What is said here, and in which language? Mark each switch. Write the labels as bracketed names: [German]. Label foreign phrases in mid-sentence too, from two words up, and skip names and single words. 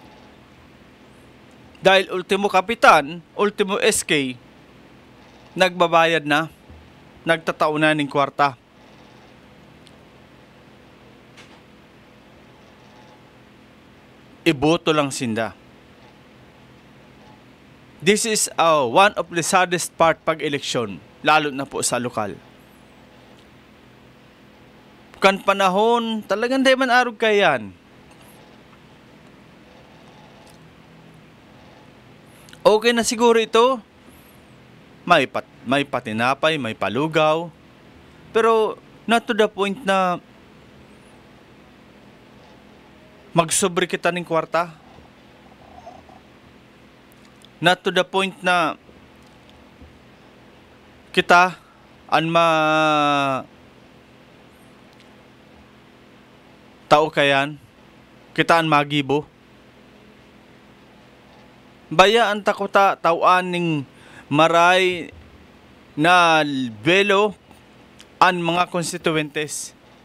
[Bikol] Dahil ultimo kapitan, ultimo SK, nagbabayad na, nagtatao na ng kwarta. Iboto lang sinda. [English] This is one of the saddest part [Bikol] pag eleksyon, lalo na po sa lokal. Kan panahon, talagang di man arog kayan. Okay na siguro ito. May patinapay, may palugaw. Pero [English] not to the point [Bikol] na magsobre kita ng kwarta. [English] Not to the point [Bikol] na kita tao kayan, kitaan magibo. Bayaan takota tauan ning maray na belo an mga constituentes.